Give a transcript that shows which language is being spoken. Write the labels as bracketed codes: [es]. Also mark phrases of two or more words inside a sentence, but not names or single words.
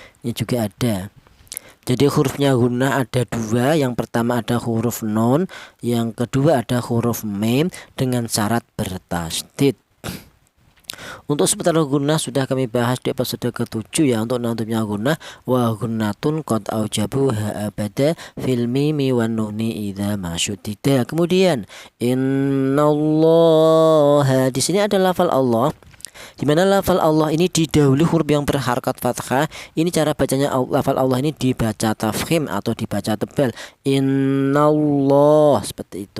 [id] Ini juga ada. Jadi hurufnya gunnah ada dua. Yang pertama ada huruf nun, yang kedua ada huruf mim dengan syarat bertasydid. Untuk seputar gunnah sudah kami bahas di episode ke-7 ya. Untuk nantumnya gunnah, [ar] وغنة قد أوجبوا ها أبدا في الميم والنون إذا مشددا. [id] Kemudian innallaha, di sini ada lafal Allah, di mana lafal Allah ini didahului huruf yang berharakat fathah. Ini cara bacanya lafal Allah ini dibaca tafkhim atau dibaca tebal. Innallah, seperti itu.